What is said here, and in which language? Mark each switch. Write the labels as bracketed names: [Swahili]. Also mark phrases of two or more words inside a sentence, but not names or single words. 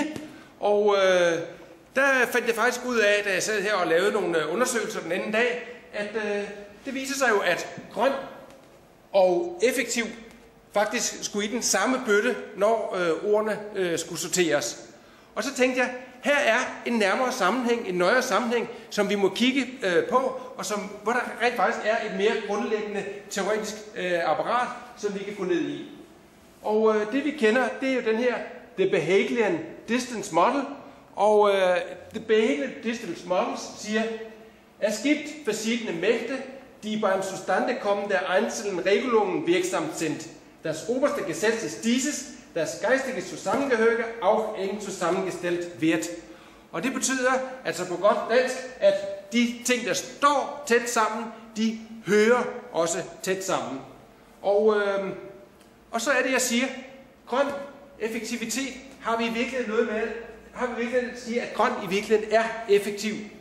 [Danish] Og der fandt jeg faktisk ud af, da jeg sad her og lavede nogle undersøgelser den anden dag, at det viser sig jo, at grøn og effektiv faktisk skulle i den samme bøtte, når ordene skulle sorteres. Og så tænkte jeg, her er en nærmere sammenhæng, en nøjere sammenhæng, som vi må kigge på, og hvor der rent faktisk er et mere grundlæggende teoretisk apparat, som vi kan gå ned i. Og det vi kender, det er jo den her The Behaglian Distance Model, og The Behaglian Distance Model siger, [German] es gibt verschiedene Mächte, die beim Zustandekommen der einzelnen Regelungen wirksam sind. Das oberste Gesetz ist dieses, das geistige Zusammengehörige auch eng zusammengestellt wird. [Danish] Og det betyder, altså på godt dansk, at de ting, der står tæt sammen, de hører også tæt sammen. Og så er det, jeg siger, grøn effektivitet har vi virkelig noget med, at sige, at grøn i virkeligheden er effektiv.